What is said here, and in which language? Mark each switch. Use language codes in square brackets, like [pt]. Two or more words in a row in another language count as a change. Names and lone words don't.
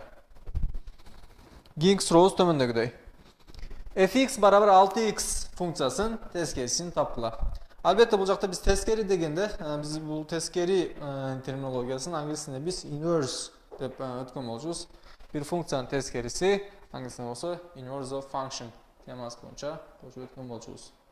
[ky] Кийинки сурообуз төмөндөгүдөй. fx барабар 6x функциясынын тескерисин тапкыла. Албетте бул жакта биз тескери дегенде, биз бул тескери терминологиясын англис тилинде биз inverse деп өткөн болчубуз. Бир функциянын тескериси англис тилинде болсо [en] inverse of function [ky] темасы боюнча кошуп өткөн болчубуз.